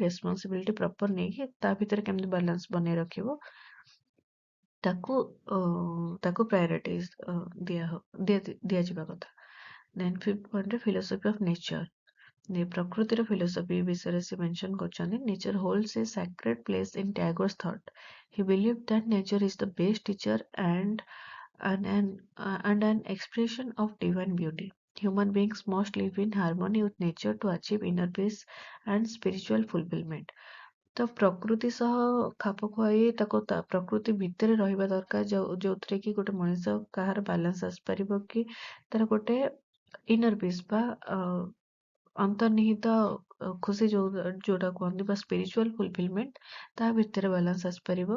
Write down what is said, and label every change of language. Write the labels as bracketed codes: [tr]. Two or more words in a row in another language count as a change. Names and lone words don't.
[en] responsibility proper [or] ନେଇକି ତା ଭିତରେ କେମିତି ବାଲାନ୍ସ ବନେଇ ରଖିବ, ତାକୁ ତାକୁ ପ୍ରାୟୋରିଟିଜ ଦିଆଯିବା କଥା। [en] then fifth point-re philosophy of nature. [or] ପ୍ରକୃତିର ଫିଲୋସଫି ବିଷୟରେ ସେ ମେନସନ କରୁଛନ୍ତି। [en] Nature holds a sacred place in Tagore's thought. He believed that nature is the best teacher and an expression of divine beauty. Human beings must live in harmony with nature to achieve inner peace and spiritual fulfillment. [or] ତ ପ୍ରକୃତି ସହ ଖାପ ଖୁଆଇ ତାକୁ ପ୍ରକୃତି ଭିତରେ ରହିବା ଦରକାର, ଯୋଉଥିରେ କି ଗୋଟେ ମଣିଷ କାହାର ବାଲାନ୍ସ ଆସିପାରିବ, କି ତାର ଗୋଟେ [en] inner peace [or] ବା ଅନ୍ତର୍ନିହିତ ଖୁସି ଯୋଉଟା କୁହନ୍ତି ବା [en] spiritual fulfillment, [or] ତା ଭିତରେ ବାଲାନ୍ସ ଆସିପାରିବ।